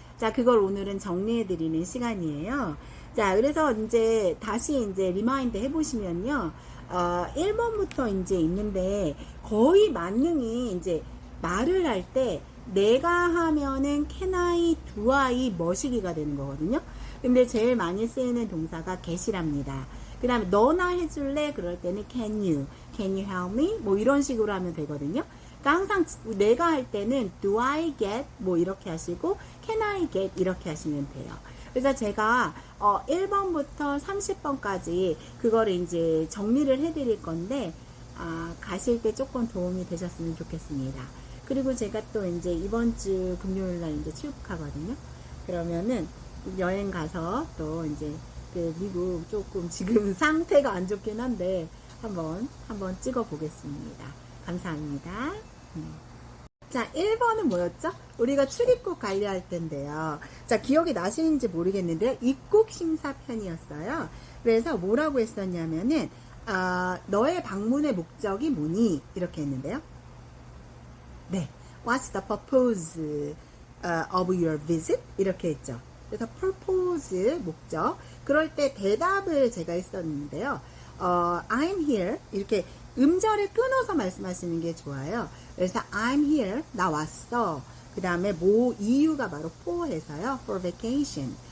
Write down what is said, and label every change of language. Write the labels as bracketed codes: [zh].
[ko] 자, 그걸 오늘은 정리해 드리는 시간이에요. 자, 그래서 이제 다시 이제 리마인드 해 보시면요. 1번부터 이제 있는데 거의 만능이 이제 말을 할 때 내가 하면은 [en] can I, do I, [ko] 머시기가 되는 거거든요. 근데 제일 많이 쓰이는 동사가 get이랍니다. 그 다음에 너나 해줄래? 그럴 때는 [en] can you help me? [ko] 뭐 이런 식으로 하면 되거든요. 그러니까 항상 내가 할 때는 [en] do I get? [ko] 뭐 이렇게 하시고 [en] can I get? [ko] 이렇게 하시면 돼요. 그래서 제가 1번부터 30번까지 그거를 이제 정리를 해드릴 건데 가실 때 조금 도움이 되셨으면 좋겠습니다. 그리고 제가 또 이제 이번 주 금요일 날 이제 출국하거든요. 그러면은 여행 가서 또 이제 그 미국 조금 지금 상태가 안 좋긴 한데 한번 찍어 보겠습니다. 감사합니다. 자, 1번은 뭐였죠? 우리가 출입국 관리할 텐데요. 자, 기억이 나시는지 모르겠는데요. 입국 심사 편이었어요. 그래서 뭐라고 했었냐면은 너의 방문의 목적이 뭐니? 이렇게 했는데요. [en] 네, what's the purpose of your visit? [ko] 이렇게 했죠. 그래서 purpose, 목적. 그럴 때 대답을 제가 했었는데요. [en] I'm here. [ko] 이렇게 음절을 끊어서 말씀하시는 게 좋아요. 그래서 [en] I'm here. [ko] 나 왔어. 그 다음에 뭐 이유가 바로 for 해서요. [en] for vacation.